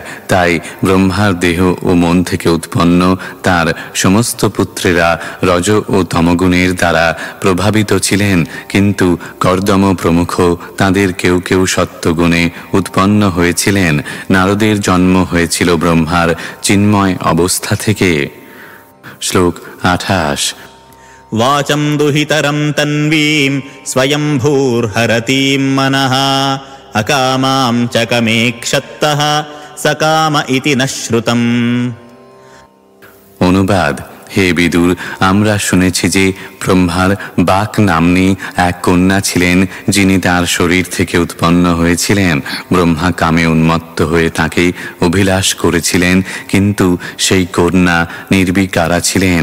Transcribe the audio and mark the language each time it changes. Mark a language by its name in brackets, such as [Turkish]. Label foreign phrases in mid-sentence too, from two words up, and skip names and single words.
[Bangla] তাই ব্রহ্মার দেহ ও মন থেকে উৎপন্ন তার সমস্ত পুত্রেরা রজ ও তমগুণের দ্বারা প্রভাবিত ছিলেন, কিন্তু কর্দম প্রমুখ তাঁদের কেউ কেউ সত্ত্বগুণে উৎপন্ন হয়েছিলেন। নারদের জন্ম হয়েছিল ব্রহ্মার চিন্ময় অবস্থা থেকে। শ্লোক 28। [Sanskrit] वाचं दुहितरं तन्वीं स्वयंभूर्हरतीं मनः अकामां च कमेक्षत्तः सकाम इति न श्रुतम्। [Bangla] অনুবাদ: হে বিদুর, আমরা শুনেছি যে ব্রহ্মার বাক নাম্নী এক কন্যা ছিলেন, যিনি তার শরীর থেকে উৎপন্ন হয়েছিলেন। ব্রহ্মা কামে উন্মত্ত হয়ে তাকে অভিলাষ করেছিলেন, কিন্তু সেই কন্যা নির্বিকারা ছিলেন।